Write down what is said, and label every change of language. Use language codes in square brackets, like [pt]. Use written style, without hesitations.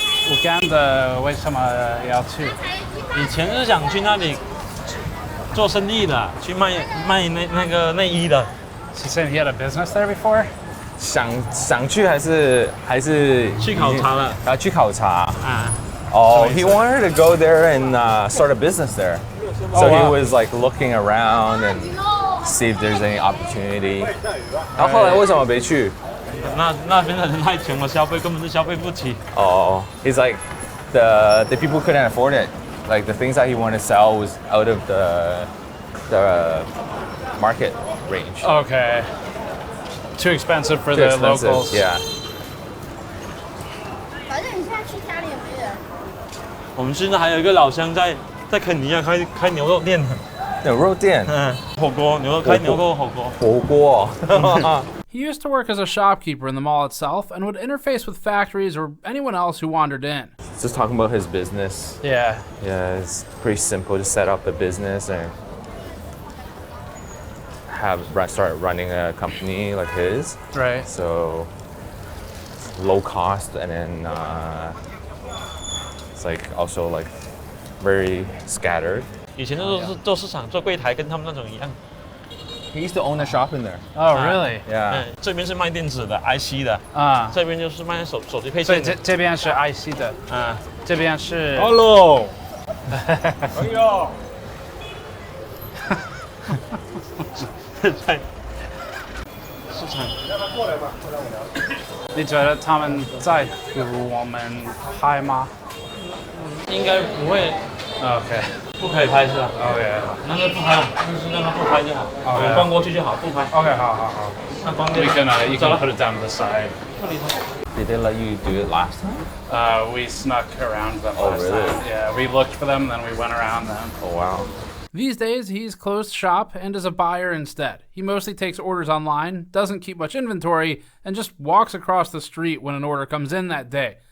[zh] Uganda 为什么要去？以前是想去那里做生意的，去卖那个内衣的。 [en] He said he had a business there before. [zh] 想去还是去考察了？去考察啊。 [en] Oh, he wanted to go there and start a business there. So he was like looking around and see if there's any opportunity. [zh] 然后后来为什么没去？那边的人太穷了，消费根本就消费不起。 [en] He's like the people couldn't afford it. Like the things that he wanted to sell was out of the market range. Okay. Too expensive for the locals. Yeah. [zh] 反正你现在去家里也没人。我们现在还有一个老乡在肯尼亚开牛肉店。牛肉店。火锅，开牛肉火锅。火锅。 [en] He used to work as a shopkeeper in the mall itself and would interface with factories or anyone else who wandered in. Just talking about his business. Yeah. Yeah, it's pretty simple to set up a business and start running a company like his. Right. So low cost, and then it's like also like very scattered. [zh] 以前都是做市场做柜台，跟他们那种一样。 [en] He used to own a shop in there. Oh, really? Yeah. [zh] 这边是卖电子的 IC 的啊，这边就是卖手机配所以件的。这边是 IC 的啊，这边是。 [en] Hello。 [zh] 哎呦。在市场。你觉得他们在乎我们拍吗？应该不会。 OK。不可以拍是吧？OK。那就不拍，就是让他不拍就好。我们逛过去就好，不拍。 OK， 好。那方便。 [en] You can put it down to the side. Did they let you do it last time? We snuck around them Oh, last really? time. Yeah, we looked for them, then we went around them. Oh, wow. These days, he's closed shop and is a buyer instead. He mostly takes orders online, doesn't keep much inventory, and just walks across the street when an order comes in that day.